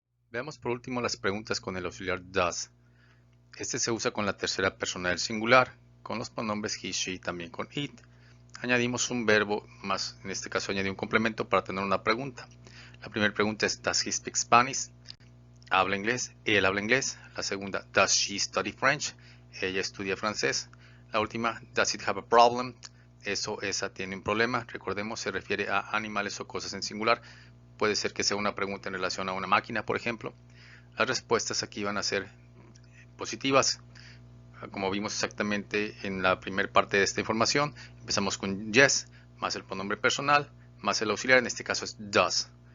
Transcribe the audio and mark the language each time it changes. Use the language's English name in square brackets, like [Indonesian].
[Spanish] Veamos por último las preguntas con el auxiliar does. Este se usa con la tercera persona del singular, con los pronombres he, she, también con it. Añadimos un verbo más, en este caso añadí un complemento para tener una pregunta. La primera pregunta es, [English] does he speak Spanish? [Spanish] ¿Habla inglés? Él habla inglés. La segunda, [English] does she study French? [Spanish] Ella estudia francés. La última, [English] does it have a problem? [Spanish] Eso, esa tiene un problema. Recordemos, se refiere a animales o cosas en singular. Puede ser que sea una pregunta en relación a una máquina, por ejemplo. Las respuestas aquí van a ser positivas. como vimos exactamente en la primera parte de esta información, empezamos con yes, más el pronombre personal, más el auxiliar, en este caso es does.